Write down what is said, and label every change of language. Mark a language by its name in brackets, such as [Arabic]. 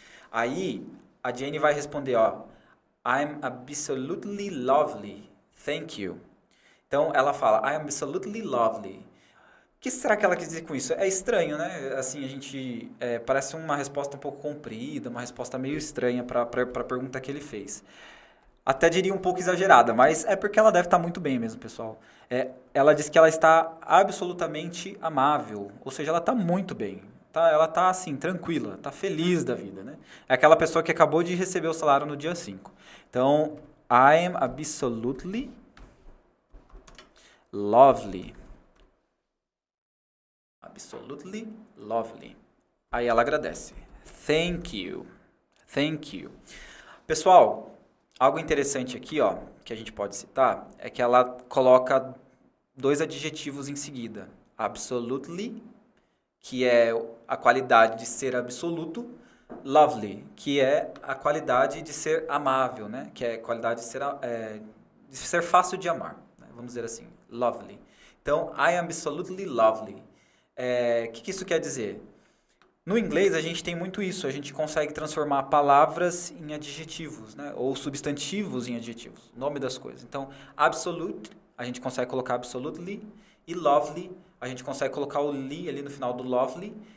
[Portuguese] Aí, a Jane vai responder, ó, [English] I'm absolutely lovely, thank you. [Portuguese] Então, ela fala, [English] I am absolutely lovely. [Portuguese] O que será que ela quis dizer com isso? É estranho, né? Assim, a gente... parece uma resposta um pouco comprida, uma resposta meio estranha para a pergunta que ele fez. Até diria um pouco exagerada, mas é porque ela deve estar muito bem mesmo, pessoal. Ela diz que ela está absolutamente amável, ou seja, ela está muito bem. Ela está, assim, tranquila, está feliz da vida, né? É aquela pessoa que acabou de receber o salário no dia 5. [English] Então, I am absolutely lovely. Absolutely lovely. [Portuguese] Aí ela agradece. [English] Thank you. Thank you. [Portuguese] Pessoal, algo interessante aqui, ó, que a gente pode citar, é que ela coloca 2 adjetivos em seguida. Absolutely, que é a qualidade de ser absoluto. Lovely, que é a qualidade de ser amável, né? Que é a qualidade de ser fácil de amar. Vamos dizer assim, lovely. [English] Então, I am absolutely lovely. [Portuguese] O que isso quer dizer? No inglês, a gente tem muito isso. A gente consegue transformar palavras em adjetivos, né? Ou substantivos em adjetivos. Nome das coisas. Então, absolute, a gente consegue colocar absolutely. E lovely, a gente consegue colocar o li ali no final do lovely.